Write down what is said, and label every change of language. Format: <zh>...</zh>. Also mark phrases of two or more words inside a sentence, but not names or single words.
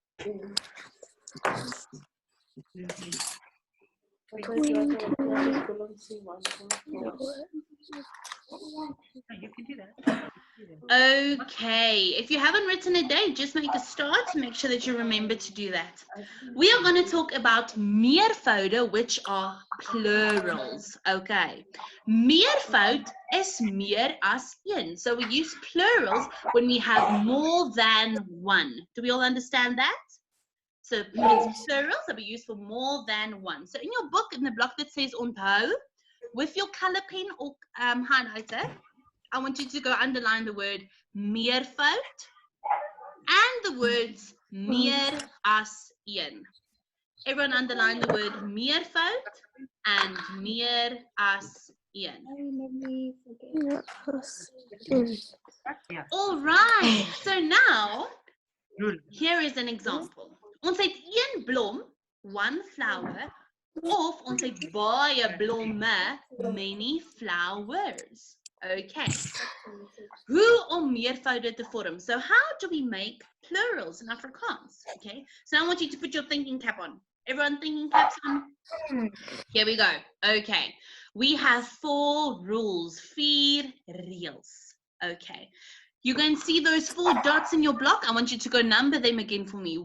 <en>Okay, if you haven't written a date, just make a start to make sure that you remember to do that. We are going to talk about meervoude, which are plurals.</en> <af>Okay, meervoud is meer as een.</af> <en>So we use plurals when we have more than one. Do we all understand that? So it's plurals that we use for more than one. So in your book, in the block that says onthou, with your color pen or highlighter, I want you to go underline the word meervoud and the words</en> <af>meer as een.</af> <en>Everyone underline the word meervoud and</en> <af>meer as een.</af> <en>All right. So now, here is an example.</en> <af>Ons het 1 blom, 1 flower, of ons het baie blomme,</af> <en>many flowers. Okay.</en> <af>Hoe om meervoude te vorm?</af> <en>So how do we make plurals in Afrikaans? Okay. So I want you to put your thinking cap on. Everyone thinking caps on? Here we go. Okay. We have 4 rules, 4 reels. Okay. You can see those 4 dots in your block. I want you to go number them again for me.</en>